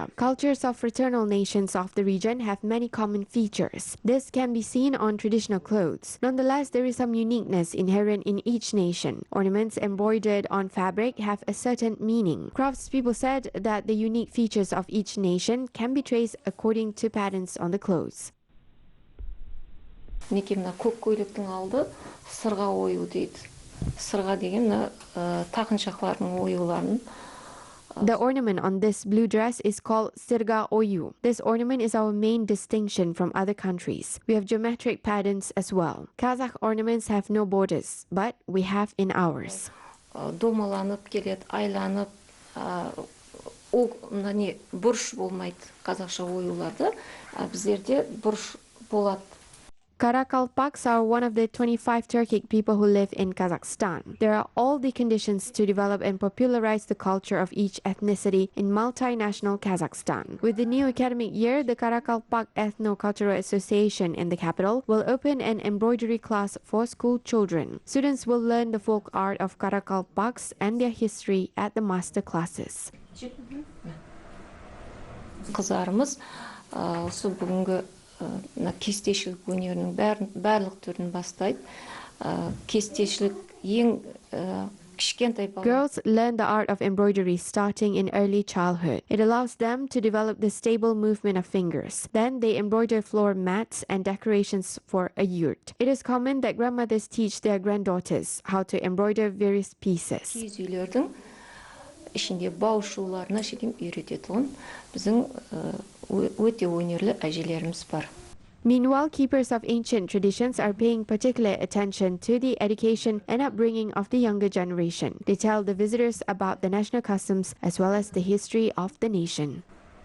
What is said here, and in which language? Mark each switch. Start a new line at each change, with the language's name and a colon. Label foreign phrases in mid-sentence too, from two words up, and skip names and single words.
English: Cultures of fraternal nations of the region have many common features. This can be seen on traditional clothes. Nonetheless, there is some uniqueness inherent in each nation. Ornaments embroidered on fabric have a certain meaning. Craftspeople said that the unique features of each nation can be traced according to patterns on the clothes.
Kazakh: Мына көк көйлектің алды сырға ою дейді. Сырға деген тақыншақтардың оюларын.
English: The ornament on this blue dress is called Sirga Oyu. This ornament is our main distinction from other countries. We have geometric patterns as well. Kazakh ornaments have no borders, but we have in ours.
Kazakh: Домаланып келеді, айланып, ол не бұрыш болмайды қазақша оюларды, біздерде бұрыш болады.
English: Karakalpaks are one of the 25 Turkic people who live in Kazakhstan. There are all the conditions to develop and popularize the culture of each ethnicity in multinational Kazakhstan. With the new academic year, the Karakalpak Ethno-Cultural Association in the capital will open an embroidery class for school children. Students will learn the folk art of Karakalpaks and their history at the master classes.
Kazakh: Қыздарымыз осы бүгінгі кестешілік өнерінің барлық түрін бастайды. Кестешілік ең кішкентай бала.
English: Girls learn the art of embroidery starting in early childhood. It allows them to develop the stable movement of fingers. Then they embroider floor mats and decorations for a yurt. It is common that grandmothers teach their granddaughters how to embroider various pieces.
Kazakh: Киіз үйлердің ішінде бау шуларына үйрететін біздің өте өнерлі әжелеріміз бар.
English: Meanwhile, keepers of ancient traditions are paying particular attention to the education and upbringing of the younger generation. They tell the visitors about the national customs as well as the history of the nation.